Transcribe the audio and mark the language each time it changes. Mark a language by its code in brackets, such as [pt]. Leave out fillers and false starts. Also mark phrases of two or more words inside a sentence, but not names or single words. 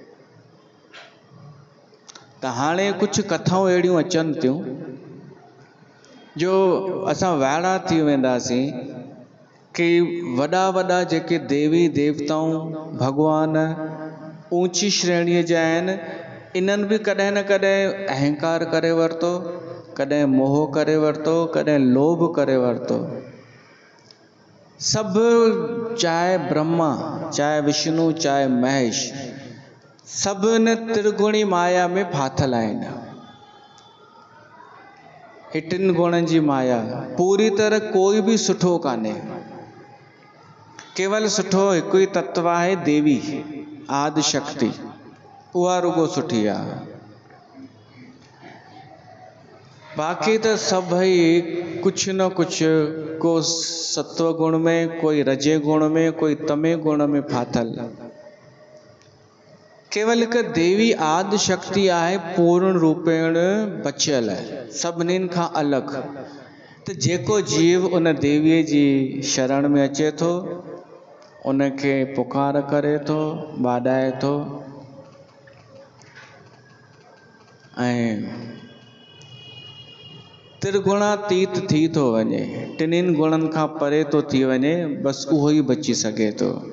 [sd] त हाणे कुझु कथाऊं अहिड़ियूं अचनि थियूं जो असां वाइड़ा थी वेंदासीं कि वॾा वॾा जेके देवी देवताऊं भॻवान ऊंची श्रेणीअ जा आहिनि, इन्हनि बि कॾहिं न कॾहिं अहंकार करे वरितो, कॾहिं मोह करे वरितो, कॾहिं लोभ करे वरितो। सभु, चाहे ब्रह्मा, चाहे विष्णु, चाहे महेश, सभु इन त्रिगुणी माया में फाथल आहिनि। ही टिनि गुणनि जी माया पूरी तरह कोई बि सुठो कान्हे। केवल सुठो हिकु ई तत्व आहे, देवी आदि शक्ति, उहा रुगो सुठी आहे। बाक़ी त सभई कुझु न कुझु, को सत्व गुण में, कोई रजे गुण में, कोई तमे गुण में फाथल। केवल हिकु देवी आदि शक्ति आहे पूर्ण रूपेण बचियल आहे, सभिनीनि खां अलॻि। त जेको जीव उन देवीअ जी शरण में अचे थो, उनखे पुकार करे थो, बाॾाए थो, ऐं त्रिगुणातीत थी थो वञे, टिनिनि गुणनि खां परे थो थी वञे, बसि उहो ई बची सघे थो।